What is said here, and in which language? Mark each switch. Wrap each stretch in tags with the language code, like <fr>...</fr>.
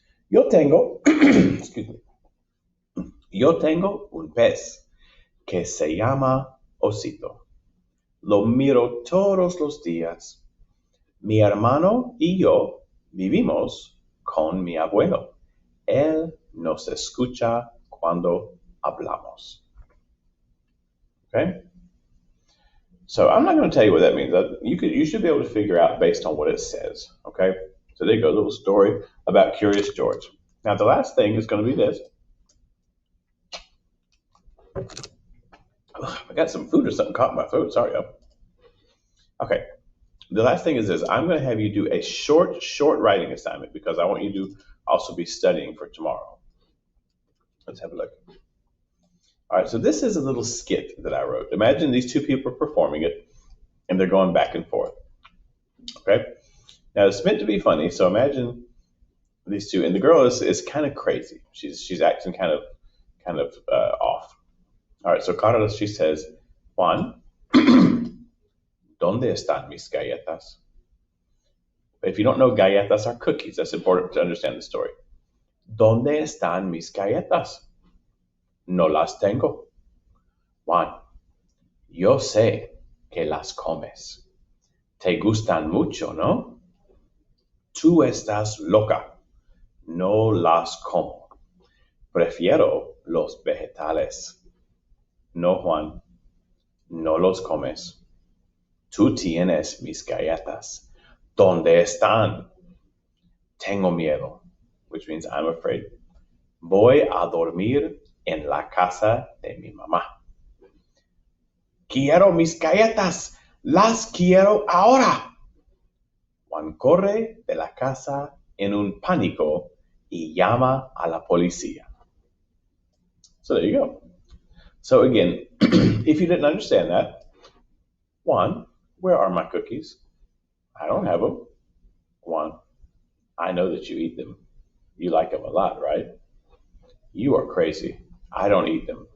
<es>Yo tengo,</es> <en>excuse me,</en> <es>yo tengo un pez que se llama Osito. Lo miro todos los días. Mi hermano y yo vivimos con mi abuelo. Él nos escucha cuando hablamos.</es> <en>Okay? So I'm not going to tell you what that means. You should be able to figure out based on what it says. Okay? So there you go, a little story about Curious George. Now the last thing is going to be this. I got some food or something caught in my throat. Sorry, y'all. Okay. The last thing is this. I'm going to have you do a short writing assignment because I want you to also be studying for tomorrow. Let's have a look. All right, so this is a little skit that I wrote. Imagine these two people are performing it, and they're going back and forth. Okay. Now it's meant to be funny, so imagine these two, and the girl is kind of crazy. She's acting kind of off. All right, so Carlos, she says, Juan,</en> <es>¿dónde están mis galletas?</es> <en>If you don't know, galletas are cookies. That's important to understand the story.</en> <es>¿Dónde están mis galletas? No las tengo. Juan, yo sé que las comes. Te gustan mucho, ¿no? Tú estás loca. No las como. Prefiero los vegetales. No, Juan, no los comes. Tú tienes mis galletas. ¿Dónde están? Tengo miedo,</es> <en>which means I'm afraid.</en> <es>Voy a dormir en la casa de mi mamá. Quiero mis galletas. Las quiero ahora. Juan corre de la casa en un pánico y llama a la policía.</es> <en>So there you go. So again, if you didn't understand that, Juan, where are my cookies? I don't have them. Juan, I know that you eat them. You like them a lot, right? You are crazy. I don't eat them.</en>